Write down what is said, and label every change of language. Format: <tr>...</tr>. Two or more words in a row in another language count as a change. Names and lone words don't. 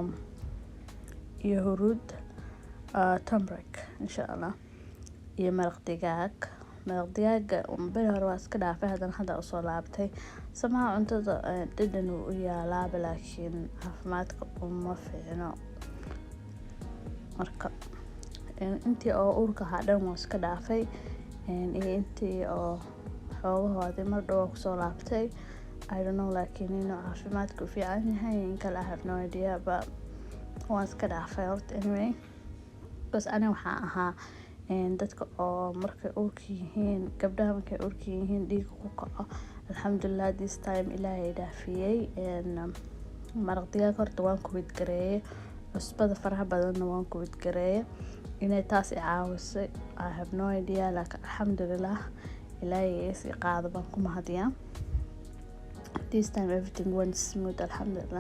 <so>huruud turmeric</so> <ar>إن شاء الله</ar> <so>iyo maraq digaaga beri hore waa iska dhaafay haddana hadda usoo laabtay samaha cuntada dhadhan u yaalaaba laakiin caafimaadka uma fiicno marka intii oo uurka hadhan waa iska dhaafay iyo intii oo xoogahoodii mar dhow kusoo laabtay I</so> <en>don't know</en> <so>laakiin inuu caafimaadka u fiican yahay in kale</so> <en>I have no idea but</en> <so>waan iska dhaafay horta anyway bas ana waxaan ahaa dadka oo markay uurka yihiin gabdhaha markay uurka yihiin dhiigga ku kaco alxamdulillah</so> <en>this time</en> <so>ilaahay dhaafiyey maraq digaag horta waan ku widgareeyey cusbada faraha badanna waan ku widgareeyey inay taas i caawisay.</so> <en>I have no idea,</en> <so>laakiin alxamdulillah ilaahay isi qaado baan ku mahadiyaa.</so> <en>This time everything went smooth,</en> <so>alxamdulillah.</so>